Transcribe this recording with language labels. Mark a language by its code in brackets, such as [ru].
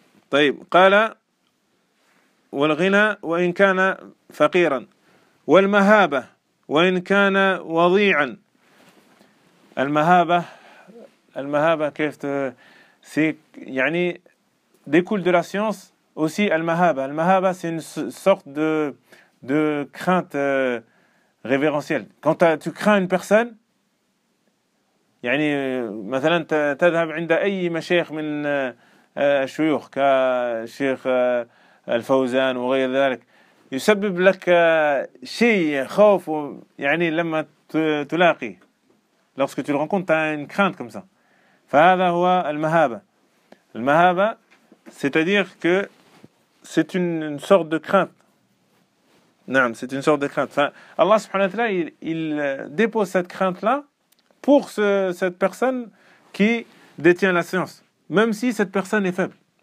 [ar] طيب قال والغنى وإن كان فقيرا والمهابة وإن كان وضيعا المهابة كيف يعني [fr] découle de la science aussi al-mahaba. Al-mahaba, c'est une sorte de crainte révérentielle. Quand tu crains une personne, [ar] يعني مثلا تذهب عند أي مشايخ من الشيوخ كشيخ الفوزان وغير ذلك يسبب لك شيء خوف يعني لما تلاقي [fr] lorsque tu le rencontres, t'as une crainte comme ça. [ar] فهذا هو المهابة. [fr] المهابة c'est-à-dire que c'est une sorte de crainte. Non, c'est une sorte de crainte. Enfin, Allah subhanahu wa ta'ala, il dépose cette crainte-là pour cette personne qui détient la science, même si cette personne est faible.